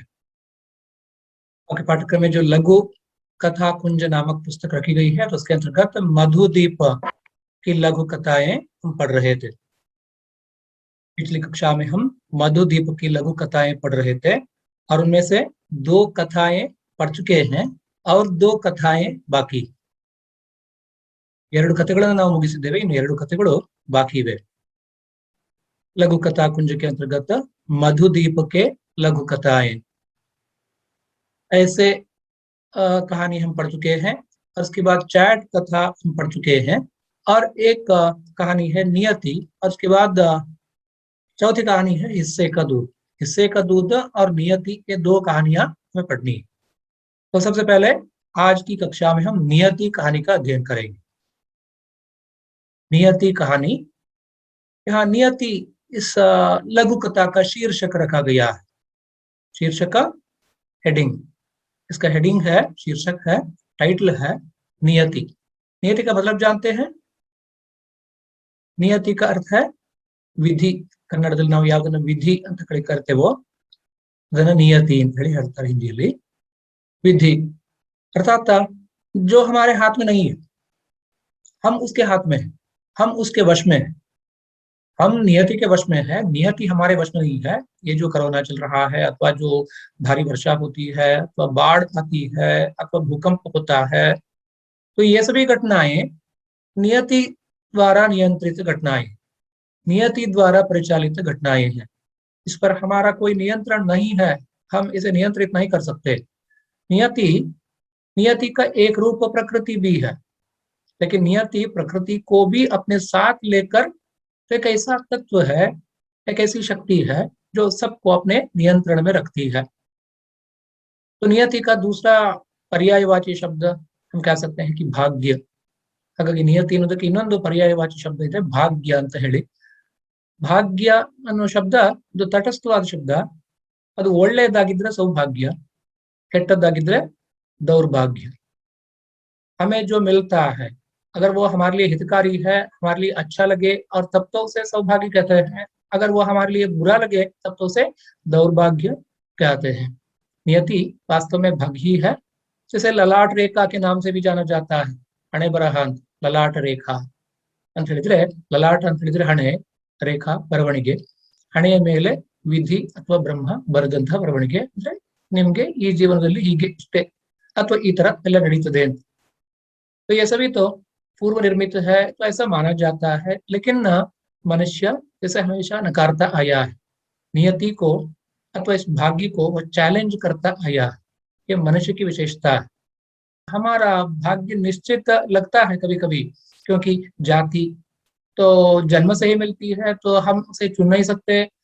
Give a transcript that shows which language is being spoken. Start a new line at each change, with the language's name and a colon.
Hindi: आपके पाठ्यक्रम में जो लघु कथा कुंज नामक पुस्तक रखी गई है, तो उसके अंतर्गत मधुदीप की लघु कथाएं हम पढ़ रहे थे। पिछली कक्षा में हम मधुदीप की लघु कथाएं पढ़ रहे थे और उनमें से 2 कथाएं पढ़ चुके हैं और 2 कथाएं बाकी।
Kannada: 2 ಕಥೆಗಳನ್ನು ನಾವು ಮುಗಿಸಿದ್ದೇವೆ, ಇನ್ನು 2 ಕಥೆಗಳು ಬಾಕಿ ಇವೆ।
Hindi: लघु कथा कुंज के अंतर्गत मधुदीप के लघु कथाएं, ऐसे कहानी हम पढ़ चुके हैं। और उसके बाद चैट कथा हम पढ़ चुके हैं और एक कहानी है नियति, और उसके बाद चौथी कहानी है हिस्से का दूध। हिस्से का दूध और नियति, ये 2 कहानियां हमें पढ़नी है। तो सबसे पहले आज की कक्षा में हम नियति कहानी का अध्ययन करेंगे। नियति कहानी, यहाँ नियति इस लघु कथा का शीर्षक रखा गया है। शीर्षक का हेडिंग, इसका हेडिंग है, शीर्षक है, टाइटल है नियति। नियति का मतलब जानते हैं? नियति का अर्थ है विधि।
Kannada: ಕನ್ನಡದಲ್ಲಿ ನಾವು ಯಾವುದನ್ನು ವಿಧಿ ಅಂತ ಕರಿತೇವೋ ಅದನ್ನ नियति ಅಂತ ಹೇಳಿ ಹೇಳ್ತಾರೆ ಹಿಂದಿಯಲ್ಲಿ।
Hindi: विधि अर्थात जो हमारे हाथ में नहीं है, हम उसके हाथ में हैं, हम उसके वश में हैं। हम नियति के वश में है, नियति हमारे वश में नहीं है। ये जो कोरोना चल रहा है, अथवा जो भारी वर्षा होती है, अथवा बाढ़ आती है, अथवा भूकंप होता है, तो ये सभी घटनाएं नियति द्वारा नियंत्रित घटनाएं, नियति द्वारा परिचालित घटनाएं हैं। इस पर हमारा कोई नियंत्रण नहीं है, हम इसे नियंत्रित नहीं कर सकते। नियति का एक रूप प्रकृति भी है, लेकिन नियति प्रकृति को भी अपने साथ लेकर एक ऐसा तत्व है, एक ऐसी शक्ति है जो सबको अपने नियंत्रण में रखती है। तो नियति का दूसरा पर्यायवाची शब्द हम कह सकते हैं कि भाग्य।
Kannada: ಹಾಗಾಗಿ ನಿಯತಿ ಅನ್ನೋದಕ್ಕೆ ಇನ್ನೊಂದು ಪರ್ಯಾಯವಾಚಿ ಶಬ್ದ ಇದೆ, ಭಾಗ್ಯ ಅಂತ ಹೇಳಿ। ಭಾಗ್ಯ ಅನ್ನೋ ಶಬ್ದ ಇದು ತಟಸ್ಥವಾದ ಶಬ್ದ। ಅದು ಒಳ್ಳೆಯದಾಗಿದ್ರೆ ಸೌಭಾಗ್ಯ, ಕೆಟ್ಟದ್ದಾಗಿದ್ರೆ दौर्भाग्य।
Hindi: हमें जो मिलता है, अगर वो हमारे लिए हितकारी है, हमारे लिए अच्छा लगे, और तब तो उसे सौभाग्य कहते हैं। अगर वो हमारे लिए बुरा लगे, तब तो उसे दौर्भाग्य कहते हैं। नियति वास्तव में भाग्य ही है, जिसे ललाट रेखा के नाम से भी जाना जाता है।
Kannada: हणे बरह ಅಂತ, ಲಲಾಟ ರೇಖಾ ಅಂತ ಹೇಳಿದ್ರೆ, ಲಲಾಟ ಅಂತ ಹೇಳಿದ್ರೆ ಹಣೆ, ರೇಖಾ ಬರವಣಿಗೆ, ಹಣೆಯ ಮೇಲೆ ವಿಧಿ ಅಥವಾ ಬ್ರಹ್ಮ ಬರೆದಂತಹ ಬರವಣಿಗೆ, ಅಂದ್ರೆ ನಿಮ್ಗೆ ಈ ಜೀವನದಲ್ಲಿ ಹೀಗೆ ಇಷ್ಟೇ ಅಥವಾ ಈ ತರ ಎಲ್ಲ ನಡೀತದೆ ಅಂತ।
Hindi: तो ये सभी तो पूर्व निर्मित है, तो ऐसा माना जाता है। लेकिन मनुष्य जैसे हमेशा नकारता आया है नियति को, अथवा इस भाग्य को वो चैलेंज करता आया है। ये मनुष्य की विशेषता है। हमारा भाग्य निश्चित लगता है कभी कभी, क्योंकि जाति तो जन्म से ही मिलती है, तो हम उसे चुन नहीं सकते।